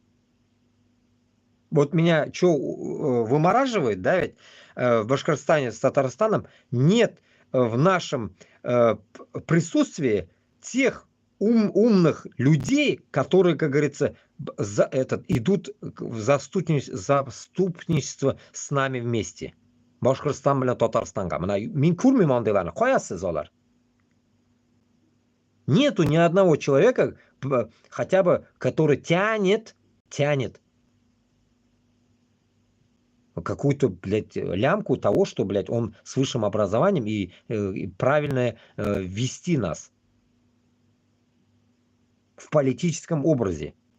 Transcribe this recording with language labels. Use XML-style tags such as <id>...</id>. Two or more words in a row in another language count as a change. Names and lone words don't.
<ru>Вот меня что вымораживает, да, ведь в Башкортостане с Татарстаном нет в нашем присутствии тех умных людей, которые, как говорится, идут в заступничество с нами вместе.</ru> <tt>Башкортостан bilan Татарстанга. Мен күрмим андайларны. Каясыз алар?</tt> <ru>Нету ни одного человека, хотя бы, который тянет какую-то, блядь, лямку того, что, блядь, он с высшим образованием и правильно вести нас в политическом образе.</ru>